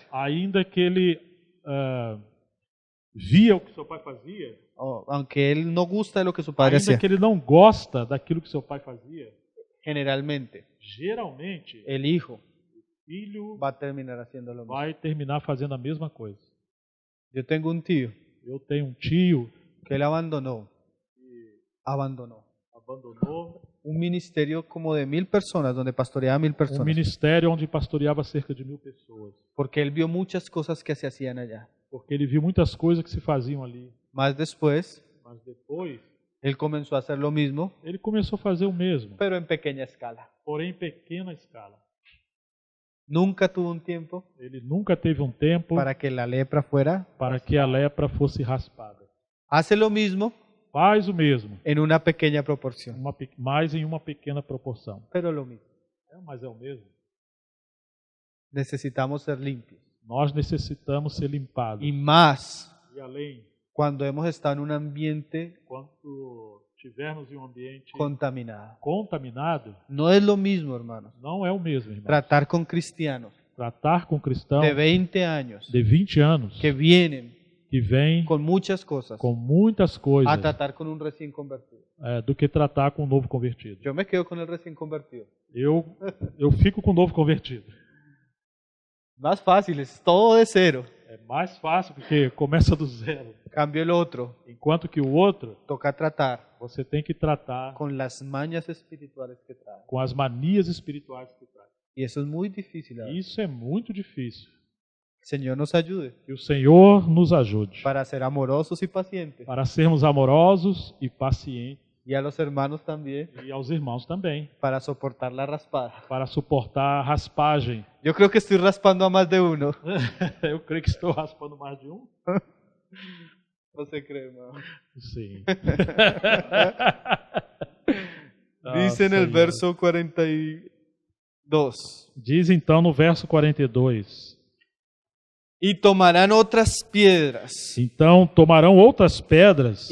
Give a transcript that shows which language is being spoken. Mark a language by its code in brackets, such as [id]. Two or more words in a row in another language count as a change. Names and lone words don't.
[pt] ainda que ele via o que seu pai fazia, [es] o aunque él no gusta de lo que su padre [pt] ainda [es] hacía, [pt] que ele não gosta daquilo que seu pai fazia, [es] generalmente [pt] geralmente [es] el hijo [pt] o filho [es] va a terminar haciendo lo mismo. [pt] vai terminar fazendo a mesma coisa. [es] Yo tengo un tío [pt] Eu tenho um tio [es] que él abandonó [pt] abandonou [es] un ministerio como de 1000 personas, donde pastoreaba 1000 [pt] um [es] personas, [pt] ministério onde pastoreava cerca de 1000 pessoas, [es] porque él vio muchas cosas que se hacían allá. [pt] porque ele viu muitas coisas que se faziam ali. [es] Más después, [pt] Mas depois, [es] él comenzó a hacer lo mismo, [pt] ele começou a fazer o mesmo, [es] pero en pequeña escala. [pt] porém em pequena escala. [es] Nunca tuvo un tiempo [pt] Ele nunca teve um tempo [es] para que la lepra fuera. [pt] para que a lepra fosse raspada. [es] Hace lo mismo [pt] Faz o mesmo, [es] en una pequeña proporción, [pt] mais em uma pequena proporção. [es] pero lo mismo. [pt] Mas é o mesmo. [es] Necesitamos ser limpios. [pt] Nós necessitamos ser limpados. [es] Y más [pt] E além, [es] cuando hemos estado en un ambiente [pt] quando tivermos em um ambiente [es] contaminado. [pt] contaminado, [es] No es lo mismo, hermanos, [pt] não é o mesmo, irmão. [es] tratar con cristianos [pt] Tratar com cristãos [es] de 20 años [pt] de 20 anos [es] que vienen [pt] que vêm [es] con muchas cosas [pt] com muitas coisas [es] a tratar con un recién convertido. [pt] do que tratar com um novo convertido. [es] Yo me quedo con el recién convertido. [pt] Eu fico com o novo convertido. [es] Más fácil, es todo de cero. [pt] É mais fácil porque começa do zero. [es] Cambio el otro, [pt] Enquanto que o outro, [es] toca tratar [pt] você tem que tratar [es] con las mañas espirituales que trae. [pt] com as manias espirituais que traz. [es] Y eso es muy difícil. ¿Verdad? [pt] Isso é muito difícil. [es] El Señor nos ayude [pt] Que o Senhor nos ajude [es] para ser amorosos y pacientes [pt] para sermos amorosos e pacientes [es] y a los hermanos también [pt] e aos irmãos também, [es] para soportar la raspada. [pt] para suportar a raspagem. [es] Yo creo que estoy raspando a más de uno. [pt] Eu creio que estou raspando mais de um. [es] ¿Você cree, hermano? [pt] Sim. [es] Dice en el [pt] Senhor. [es] verso 42. [pt] Diz então no verso 42. [es] Y tomarán otras piedras [pt] Então tomarão outras pedras